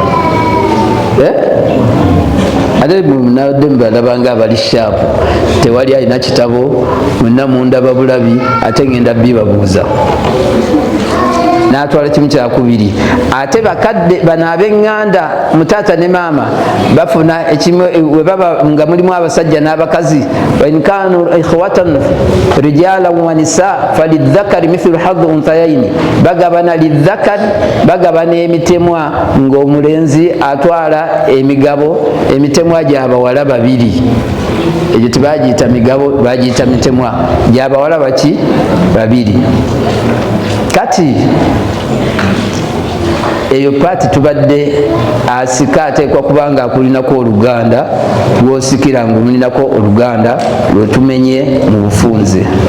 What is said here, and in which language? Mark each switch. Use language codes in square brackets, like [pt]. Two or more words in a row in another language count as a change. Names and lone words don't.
[lg] Ate munadde mubalabanga abali shaapu, tewali alina kitabo, mwenna mundaba bulabi, ate ngenda bibabuuza. N'atwala kimu kyakubiri. Ate bakadde bano ab'eŋŋanda mutaata ne maama bafuna ekimu we baba nga mulimu abasajja n'abakazi. [ar] وإن كانوا إخوة رجالا ونساء فللذكر مثل حظ الأنثيين, [lg] bagabana lidhakari, bagabana emitemwa ng'omulenzi atwala emitemwa gy'abawala 2. Egyo tebagiyita migabo, bagiyita mitemwa gy'abawala 2. Kati eyo paati tubadde asika ateekwa kubanga akulinako oluganda lwosikira ng'omulinako oluganda lwetumenye mu bufunze.